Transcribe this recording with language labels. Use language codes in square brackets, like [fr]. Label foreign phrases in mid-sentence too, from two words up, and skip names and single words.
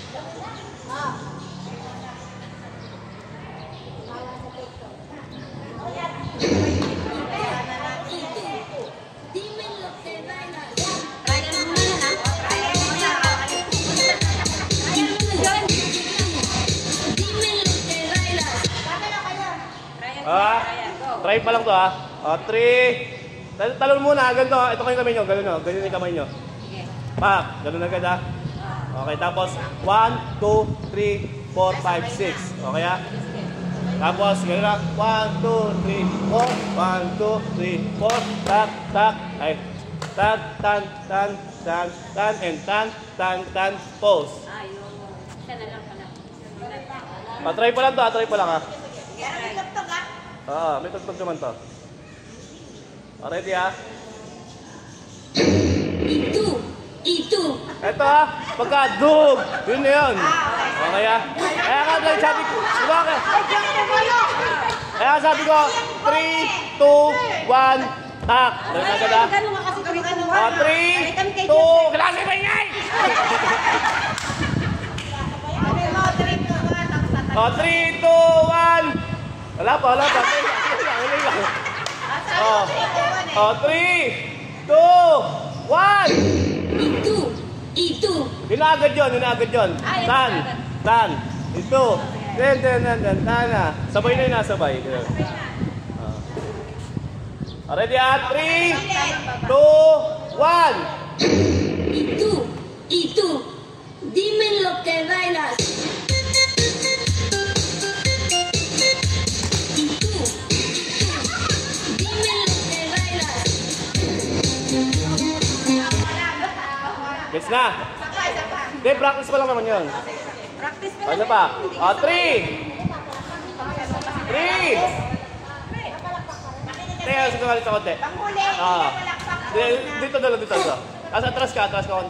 [es] Dime lo que bailas. Dime lo que bailas. [tl] Try pa lang to ha. 3. Talon muna, ganito. Ito kayo kamay nyo, ganyan yung kamay nyo. Pa, ganun agad ha. Okay, tapos 1, 2, 3, 4, 5, 6. Okay ha? Tapos, ganun na. 1, 2, 3, 4. 1, 2, 3, 4. Tak, tak. Ay. Tak, tan, tan, tan, tan, and tan, tan, tan, pose. Ayun. Isa na lang pala. Try pa lang to ha, try pa lang ha. Kaya may tugtog ah. Oo, may tugtog naman to. Ready ha? [es] Y tú. [tl] Ito ha, pagka-dug. Yun na yun. Okay ha? Kaya nga lang sabi ko, diba ka? Kaya sabi ko, 3, 2, 1, tak. Ganun agad ha? 3, 2, klase ba ingay? 3, 2, 1. Wala pa. Huli lang. 3, 2, 1. [es] Y tú. [tl] Yun na agad yun. Tan. Ito. Then. Tana. Sabay na yun, sabay. Ready, 3, 2, 1. [es] Y tú, dime lo que bailas. Y tú, dime lo que bailas. [tl] Gets na? Hindi, practice pa lang naman yun. Practice mo Ano pa? 3. Teka, sige ka dito konti. Dito. Atras ka konti.